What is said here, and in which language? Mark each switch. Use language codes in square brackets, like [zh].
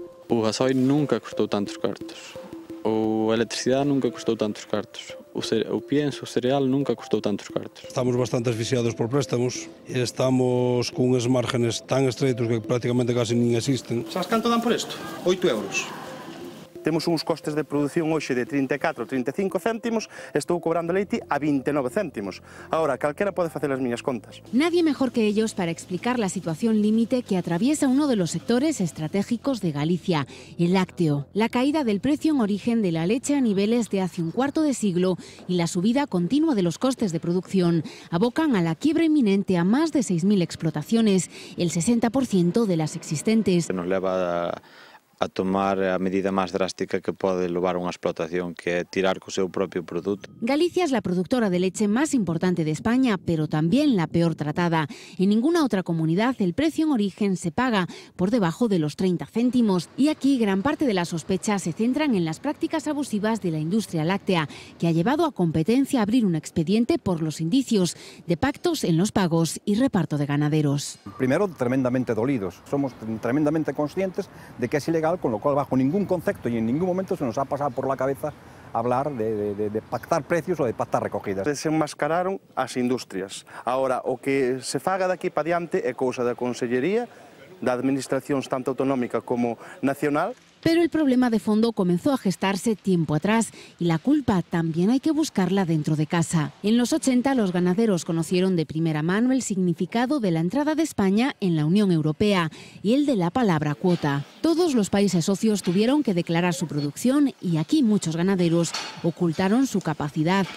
[gl] O gasoil nunca custou tantos cartos. A electricidade nunca custou tantos cartos. O pienso, o cereal nunca custou tantos cartos. Estamos bastante asfixiados por préstamos e estamos con uns márgenes tan estreitos que prácticamente casi nin existen. Sabes canto dan por isto? 8 euros. Temos uns costes de produción hoxe de 34 ou 35 céntimos, estou cobrando leite a 29 céntimos. Ahora, calquera pode facer as miñas contas. [es] Nadie mejor que ellos para explicar la situación límite que atraviesa uno de los sectores estratégicos de Galicia, el lácteo. La caída del precio en origen de la leche a niveles de hace un cuarto de siglo y la subida continua de los costes de producción abocan a la quiebra inminente a más de 6.000 explotaciones, el 60% de las existentes. [gl] Nos leva a tomar a medida máis drástica que pode levar unha explotación, que é tirar co seu propio produto. [es] Galicia es la productora de leche más importante de España, pero también la peor tratada. En ninguna otra comunidad el precio en origen se paga por debajo de los 30 céntimos. Y aquí gran parte de las sospechas se centran en las prácticas abusivas de la industria láctea, que ha llevado a competencia a abrir un expediente por los indicios de pactos en los pagos y reparto de ganaderos. Primero, tremendamente dolidos. Somos tremendamente conscientes de que es ilegal, con lo cual bajo ningún concepto y en ningún momento se nos ha pasado por la cabeza hablar de pactar precios o de pactar recogidas. [gl] Desenmascararon as industrias. Ahora, o que se faga daqui para diante é cousa da Consellería, da Administracións tanto autonómica como nacional. [es] Pero el problema de fondo comenzó a gestarse tiempo atrás y la culpa también hay que buscarla dentro de casa. En los 80 los ganaderos conocieron de primera mano el significado de la entrada de España en la Unión Europea y el de la palabra cuota. Todos los países socios tuvieron que declarar su producción y aquí muchos ganaderos ocultaron su capacidad.